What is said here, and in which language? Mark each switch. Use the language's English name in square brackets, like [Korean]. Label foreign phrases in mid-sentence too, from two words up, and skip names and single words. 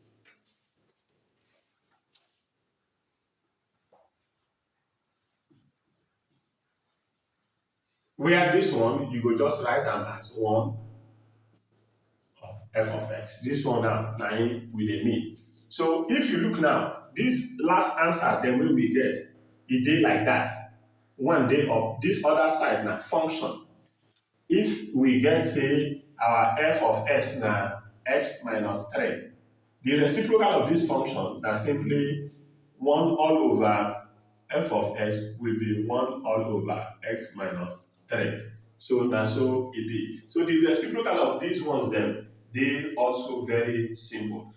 [Nigerian Pidgin] Where this one, you go just write am as 1 of f of x. This one now, na im we dey mean. So if you look now, this last answer dem wey we get, e dey like that. One dey up, this other side na function. If we get say our f of x na x minus 3, the reciprocal of this function na simply 1 all over f of x will be 1 all over x minus 3. So na so e be. So the reciprocal of these ones dem dey also very simple.